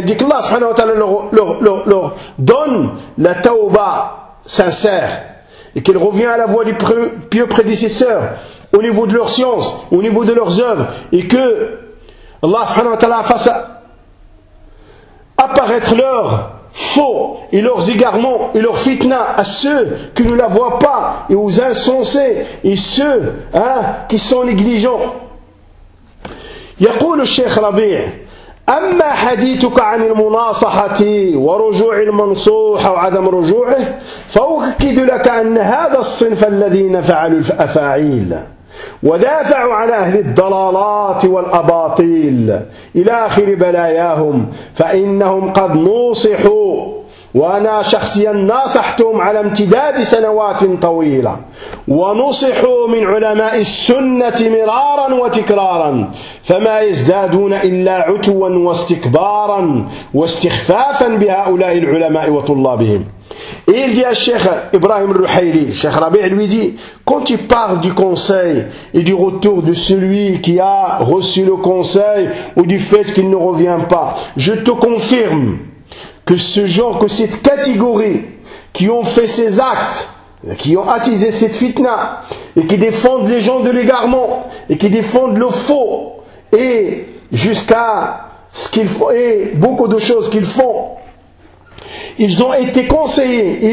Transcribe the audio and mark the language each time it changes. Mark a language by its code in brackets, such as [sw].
[fr] Il dit que Allah subhanahu wa ta'ala leur donne la tauba sincère et qu'il revient à la voie du pieux prédécesseur au niveau de leur science, au niveau de leurs œuvres, et que Allah subhanahu wa ta'ala fasse apparaître leur faux et leurs égarements et leurs fitna à ceux qui ne la voient pas, et aux insensés et ceux qui sont négligents. [ar] يقول الشيخ ربيع: أما حديثك عن المناصحة ورجوع المنصوح أو عدم رجوعه فأؤكد لك أن هذا الصنف الذين فعلوا الأفاعيل ودافعوا على أهل الضلالات والأباطيل إلى آخر بلاياهم فإنهم قد نوصحوا، وأنا شخصيا ناصحتهم على امتداد سنوات طويلة، ونصحوا من علماء السنة مرارا وتكرارا، فما يزدادون إلا عتوا واستكبارا واستخفافا بهؤلاء العلماء وطلابهم. [fr] Et il dit à Cheikh Ibrahim al-Ruhayli, Cheikh Rabi' lui dit, quand il parle du conseil et du retour de celui qui a reçu le conseil ou du fait qu'il ne revient pas, je te confirme que ce genre, que cette catégorie qui ont fait ces actes, qui ont attisé cette fitna et qui défendent les gens de l'égarement et qui défendent le faux et jusqu'à ce qu'ils font et beaucoup de choses qu'ils font, ils ont été conseillés.